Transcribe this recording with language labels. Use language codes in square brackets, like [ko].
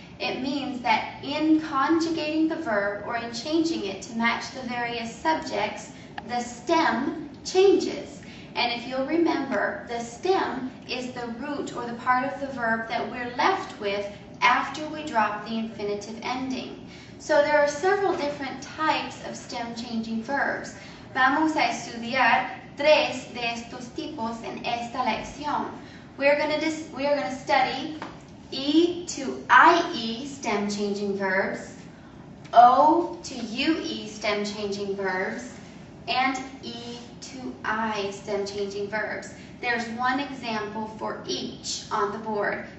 [en] It means that in conjugating the verb or in changing it to match the various subjects, the stem changes. And if you'll remember, the stem is the root or the part of the verb that we're left with after we drop the infinitive ending. So there are several different types of stem-changing verbs. [es] Vamos a estudiar tres de estos tipos en esta lección. [en] We are going to study E to IE stem-changing verbs, O to UE stem-changing verbs, and E to I stem-changing verbs. There's one example for each on the board.